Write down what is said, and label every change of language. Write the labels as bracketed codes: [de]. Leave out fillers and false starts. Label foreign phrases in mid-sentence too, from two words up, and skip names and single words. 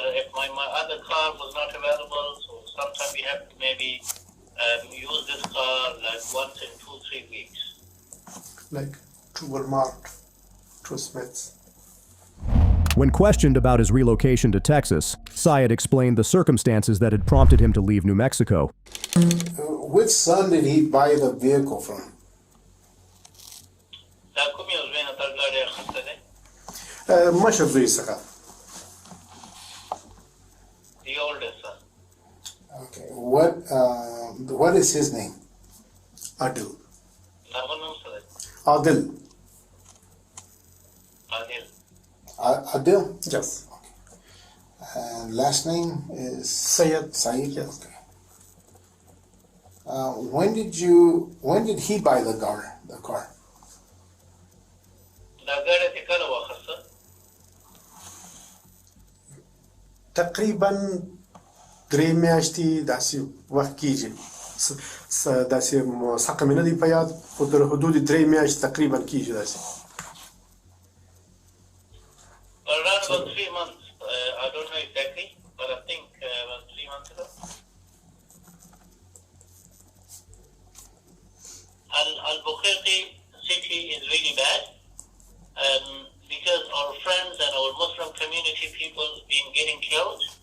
[en] If my other car was not available, so sometimes we have to maybe use this car like once in 2-3 weeks. Like to Walmart, to Smith's. When questioned about his relocation to Texas, Syed explained the circumstances that had prompted him to leave New Mexico. Which son did he buy the vehicle from? [ps] مشر زوی څخه. [en] The oldest son. Okay. What is his name? Adil. Adil. Adil? Yes. And last name is Syed. Syed? Yes. Okay. When did he buy the car? [ps] تقریبا 3 میاشتې داسې وخت کېږي. داسې موثقه مې نه دی په یاد، خو در حدود 3 میاشتې تقریبا کېږي داسې. [en] Around about 3 months. I don't know exactly, but I think about 3 months ago. Al-Bukhari city is really bad because our friends and our Muslim community people been getting killed.